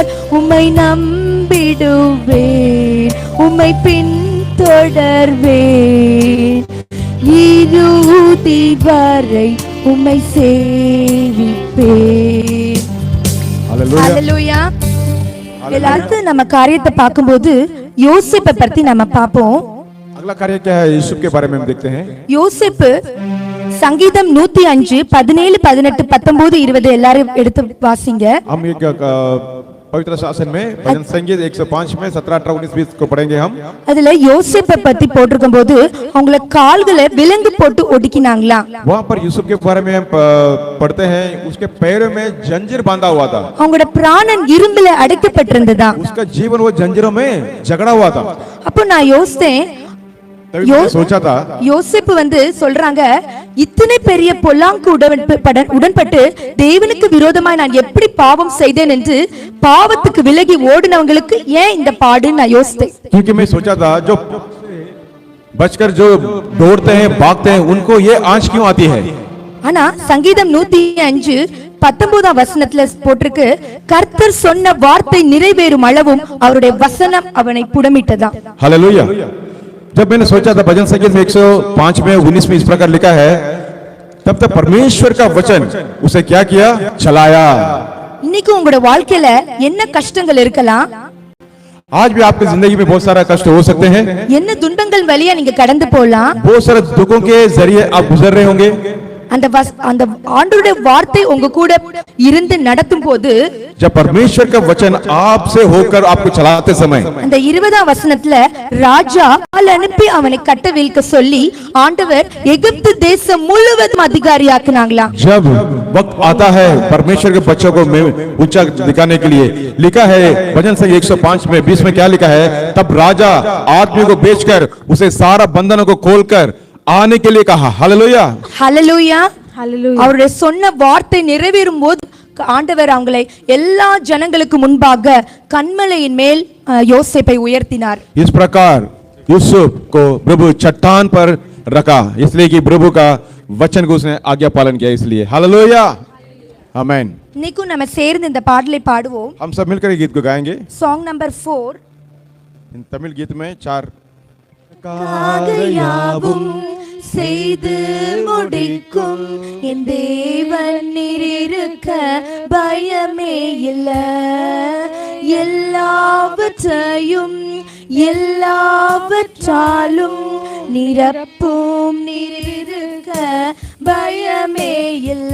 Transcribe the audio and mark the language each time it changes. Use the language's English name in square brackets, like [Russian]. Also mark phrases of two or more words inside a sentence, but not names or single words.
[Tamil] உம்மை நம்பிடுவேன், உம்மை பின்தொடர்வேன். இறுதி வரை உம்மை சேவிப்பேன். ஹல்லேலூயா. எல்லாருக்கும் நம்ம காரியத்தை பார்க்கும்போது யோசேப்பை பத்தி நம்ம பார்ப்போம். [Hindi] अगला कार्य क्या है यूसुफ के बारे में हम देखते हैं. [Tamil] யோசேப்பு சங்கீதம் 105 17 18 19 20 எல்லாரும் எடுத்து வாசிங்க. [Hindi] हम ये पवित्र शासन में भजन संगीत 105 में 17 18 19 20 को पढ़ेंगे हम. [Tamil] அதுல யோசேப்பை பத்தி போட்டிருக்கும் போது அவங்கள கால்களை விலங்கு போட்டு ஒடுக்கினாங்களா. [Hindi] वहाँ पर यूसुफ के बारे में हम पढ़ते हैं. उसके पैरों में जंजीर बांधा हुआ था. [Tamil] அவங்களோட பிராணன் இரும்புல அடைக்கப்பட்டிருந்ததா. [Hindi] उसका जीवन वो जंजीरों में जकड़ा हुआ था. [Tamil] அப்போ நான் யோசித்தேன், [Hindi] सोचा था [Tamil] யோசேப்பு சொல்றாங்க, இத்தனை பெரிய பொல்லாங்கு உடன்பட்டு தேவனுக்கு விரோதமாய் நான் எப்படி பாவம் செய்தேன் என்று பாவத்துக்கு விலகி ஓடினவங்களுக்கு ஏன் இந்த பாடு நான் யோசித்தேன். [Hindi] क्योंकि मैं सोचा था जो बचकर जो दौड़ते हैं भागते हैं उनको ये आंच क्यों आती है. [Tamil] ஆனா சங்கீதம் 105 19 வசனத்துல போட்டிருக்கு, கர்த்தர் சொன்ன வார்த்தை நிறைவேறும் அளவும் அவருடைய வசனம் அவனை புடமிட்டதா. [Hindi] हालेलुया. जब मैंने सोचा था भजन संगीत में 105 में 19 में इस प्रकार लिखा है, तब तक परमेश्वर का वचन उसे क्या किया, चलाया. [Tamil] இன்னைக்கு உங்களோட வாழ்க்கையில என்ன கஷ்டங்கள் இருக்கலாம். [Hindi] आज भी आपकी जिंदगी में बहुत सारा कष्ट हो सकते हैं. [Tamil] என்ன துன்பங்கள் வழியா நீங்க கடந்து போலாம். [Hindi] बहुत सारे दुखों के जरिए आप गुजर रहे होंगे. [Tamil] அந்த ஆண்டவருடைய வார்த்தை உங்க கூட இருந்து நடத்தும் போது, [Hindi] जब परमेश्वर का वचन आपसे होकर आपको चलाते समय, [Tamil] அந்த 20 வசனத்துல ராஜா ஆள் அனுப்பி அவனை கட்டவிழ்க்க சொல்லி ஆண்டவர் எகிப்து தேசம் முழுவதும் அதிகாரியாக்குனாங்களா. [Hindi] जब वक्त आता है परमेश्वर के बच्चों को ऊंचा दिखाने के लिए, लिखा है भजन संगीत 105 में 20 में क्या लिखा है, तब राजा आदमी को बेचकर उसे सारा बंधनों को खोलकर आने के लिए कहा. हालेलुया, हालेलुया, हालेलुया. [Tamil] அவருடைய சொன்ன வார்த்தை நிறைவேறும் போது ஆண்டவர் அவங்களை எல்லா ஜனங்களுக்கு முன்பாக கன்மலையின் மேல் யோசேப்பை उयर्த்தினார். [Hindi] इस प्रकार यूसुफ को प्रभु चट्टान पर रखा, इसलिए कि प्रभु का वचन को उसने आज्ञा पालन किया. इसलिए हालेलुया, आमेन. [Tamil] இன்னைக்கு நம்ம சேர்ந்து இந்த பாடலை பாடுவோம். [Hindi] हम सब मिलकर गीत को गाएंगे. [English] Song number 4. [Hindi] इन तमिल गीत में 4 [Tamil] காகையாவும் செய்து முடிக்கும் என் தேவன் இருக்க பயமே இல்ல. எல்லாவற்றையும் எல்லாவற்றாலும் நிரப்பும் இருக்க பயமே இல்ல.